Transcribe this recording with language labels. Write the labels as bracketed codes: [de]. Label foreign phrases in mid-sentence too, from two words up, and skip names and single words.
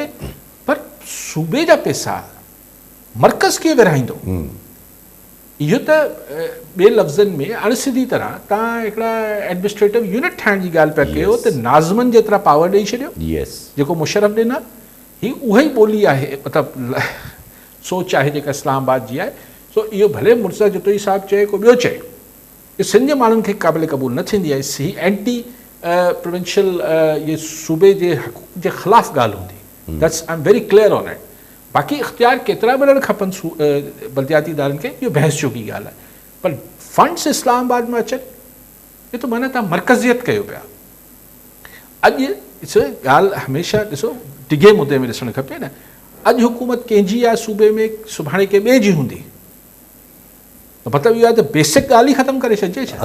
[sd] पर सूबे जा पैसा मर्कज़ कीअं विरहाईंदो, इहो त ॿिए लफ़्ज़नि में अणसिधी तरह तव्हां हिकिड़ा [en] administrative unit [sd] ठाहिण जी ॻाल्हि पिया कयो त नाज़मनि जेतिरा पावर ॾेई छॾियो, जेको मुशर्रफ ॾिना, ही उहा ई ॿोली आहे, मतिलबु सोच आहे जेका इस्लामाबाद जी आहे। सो इहो भले मुर्तज़ा जतोई साहिबु चए को ॿियो चए, इहो सिंध जे माण्हुनि खे क़ाबिल क़बूल न थींदी आहे। ही [en] anti provincial [sd] ये सूबे जे हक़ूक़ जे ख़िलाफ़ु ॻाल्हि हूंदी, [en] That's I am very clear on it. [sd] बाक़ी इख्तियार केतिरा मिलणु खपनि बल्दियाती इदारनि खे, इहो बहस जोगी ॻाल्हि आहे। पर फंड्स इस्लामाबाद में अचनि, इहो त माना तव्हां मर्कज़ियत कयो पिया। अॼु ॾिसो ॻाल्हि हमेशह ॾिसो डिघे मुदे में ॾिसणु खपे न, अॼु हुकूमत कंहिंजी आहे सूबे में, सुभाणे के ॿिए जी हूंदी, त मतिलबु इहो आहे त बेसिक ॻाल्हि ई ख़तमु करे छॾिजे छा।